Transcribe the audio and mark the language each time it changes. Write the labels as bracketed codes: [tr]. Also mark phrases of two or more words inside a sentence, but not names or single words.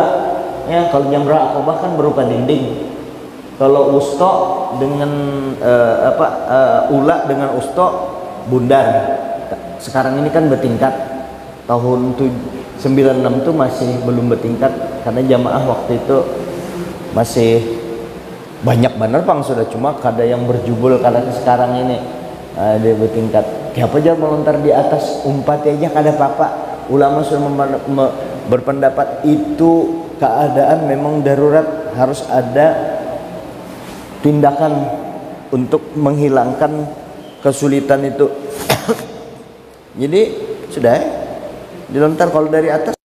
[id] Ya, kalau jamroh akobah kan berupa dinding. Kalau usto dengan ula dengan usto bundar. Sekarang ini kan bertingkat. [bjn] Tahun 96 itu masih belum bertingkat karena jamaah waktu itu masih banyak bener pang sudah, cuma kada yang berjubul kada sekarang ini. [id] Dia bertingkat. [bjn] Siapa aja melontar di atas umpat aja kada apa-apa. [id] Ulama sudah berpendapat itu keadaan memang darurat, harus ada tindakan untuk menghilangkan kesulitan itu. Jadi sudah dilontar kalau dari atas.